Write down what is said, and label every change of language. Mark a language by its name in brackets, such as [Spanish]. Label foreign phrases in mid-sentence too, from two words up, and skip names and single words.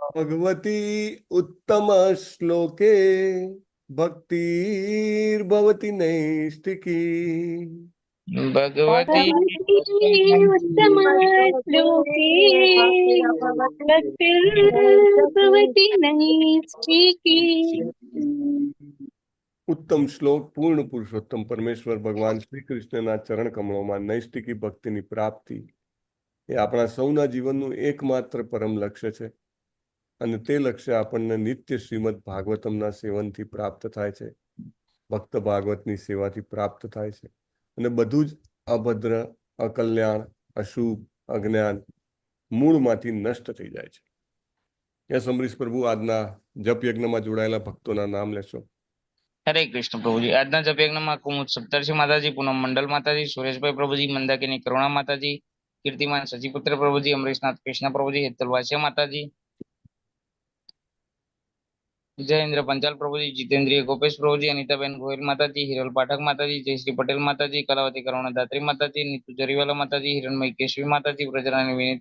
[Sanskrit] भगवती उत्तम श्लोके भक्तिर्भवति नैष्टिकी भगवती भगवती उत्तमश्लोके भक्तिर्भवति नैष्ठिकी। [Gujarati] ઉત્તમ શ્લોક પૂર્ણ પુરુષોત્તમ પરમેશ્વર ભગવાન શ્રી કૃષ્ણના ચરણ કમળોમાં નૈષ્ટિકી ભક્તિની પ્રાપ્તિ એ આપણા સૌના જીવનનું એકમાત્ર પરમ લક્ષ્ય છે અને તે લક્ષ્ય આપણને નિત્ય શ્રીમદ ભાગવતમના સેવનથી પ્રાપ્ત થાય છે, ભક્ત ભાગવતની સેવાથી પ્રાપ્ત થાય છે અને બધું જ અભદ્ર, અકલ્યાણ, અશુભ, અજ્ઞાન મૂળમાંથી નષ્ટ થઈ જાય છે. યસ અમરીશ પ્રભુ, આજના જપ યજ્ઞમાં જોડાયેલા ભક્તોના નામ લેશો. [Sanskrit] हरे कृष्ण प्रभुजी। [Gujarati] આજના જપ યજ્ઞમાં કુમુદ સપ્તર્ષિ માતાજી, પૂનમ મંડલ માતાજી, સુરેશભાઈ પ્રભુજી, મંદાકિની કરુણા માતાજી, કીર્તિમાન સચીપુત્ર પ્રભુજી, અમરીશનાથ કૃષ્ણ પ્રભુજી, હેતલ વાસિયા માતાજી, જયેન્દ્ર પંચાલ પ્રભુજી, જીતેન્દ્રિય ગોપેશ પ્રભુજી, અનિતાબેન ગોહિલ માતાજી, હિરલ પાઠક માતાજી, જયશ્રી પટેલ માતાજી, કલાવતી કરુણાદાત્રી માતાજી, નીતુ જરીવાલા માતાજી, હિરણમય કેશવી માતાજી, વ્રજરાની વિનીતા